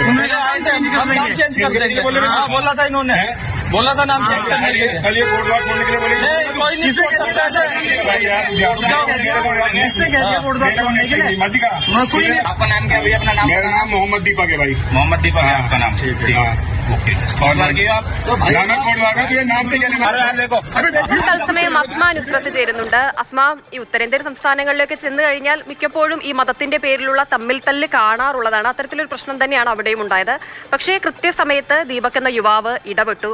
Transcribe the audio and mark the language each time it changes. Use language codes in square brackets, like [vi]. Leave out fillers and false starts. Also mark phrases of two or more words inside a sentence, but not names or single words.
[hi] नाम चेंज कर देंगे। हाँ, बोला था इन्होंने, बोला था नाम चेंज करने के लिए। कल ये कोटवार छोड़ने के लिए बोले कोई नहीं छोड़ सकता ऐसे। किसने कह दिया कोटवार छोड़ने के लिए? आपका नाम क्या भैया? अपना नाम? मेरा नाम मोहम्मद दीपक है भाई। मोहम्मद दीपक है आपका नाम? ठीक है, [ml] ഓക്കെ. തത്സമയം അസ്മ നുസ്രത്ത് ചേരുന്നുണ്ട്. അസ്മ, ഈ ഉത്തരേന്ത്യൻ സംസ്ഥാനങ്ങളിലൊക്കെ ചെന്ന് കഴിഞ്ഞാൽ മിക്കപ്പോഴും ഈ മതത്തിന്റെ പേരിലുള്ള തമ്മിൽ തല്ല് കാണാറുള്ളതാണ്. അത്തരത്തിലൊരു പ്രശ്നം തന്നെയാണ് അവിടെയും ഉണ്ടായത്. പക്ഷേ കൃത്യസമയത്ത് ദീപക് എന്ന യുവാവ് ഇടപെട്ടു.